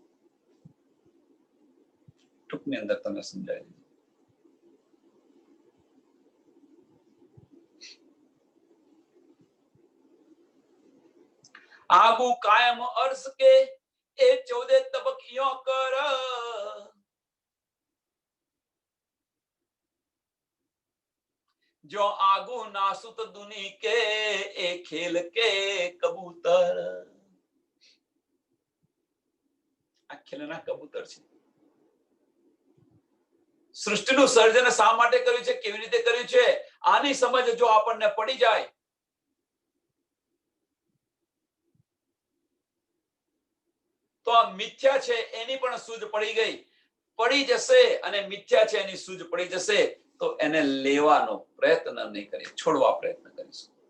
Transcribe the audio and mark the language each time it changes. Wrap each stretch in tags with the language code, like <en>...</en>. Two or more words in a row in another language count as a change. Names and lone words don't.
<gu>ટૂંકની અંદર તમને સમજાય.</gu> <hi>आगू कायम अर्श के ए 14 तबकीओ कर, जो आगू नासुत दुनी के ए खेल के कबूतर.</hi> <gu>આ ખેલના કબૂતર છે. સૃષ્ટિનું સર્જન શા માટે કર્યું છે, કેવી રીતે કર્યું છે, આની સમજ જો આપણને પડી જાય તો આ મિથ્યા છે એની પણ સૂઝ પડી જશે અને મિથ્યા છે એની સૂઝ પડી જશે તો એને લેવાનો પ્રયત્ન નહીં કરીએ, છોડવા પ્રયત્ન કરીશું.</gu>